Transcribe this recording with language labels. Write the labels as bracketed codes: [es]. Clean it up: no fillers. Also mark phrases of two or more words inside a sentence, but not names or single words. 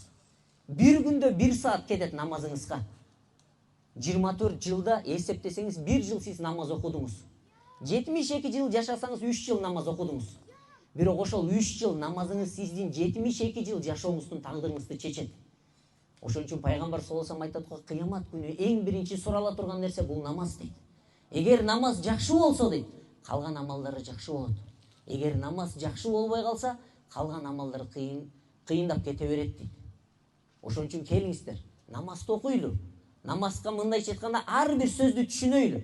[ky] Bir күндө 1 саат кетет намазыңызга. 24 жылда эсептесеңиз 1 жыл сиз намаз окудуңуз. 72 жыл жашасаңыз 3 жыл намаз окудуңуз. Бирок ошол 3 жыл намазыңыз сиздин 72 жыл жашооңуздун тагдырыңызды чечет. Ошон үчүн пайгамбар [ar] صلى الله عليه وسلم [ky] кыямат күнү эң биринчи сурала турган нерсе бул намаз дейт. Эгер намаз жакшы болсо дейт, калган амалдары жакшы болот. Эгер намаз жакшы болбой калса, калган амалдар кыйындап кете берет дейт. Ошон үчүн келиңиздер, намазды окуйлу. Намазга мындайча айтканда ар бир сөздү түшүнөйлү.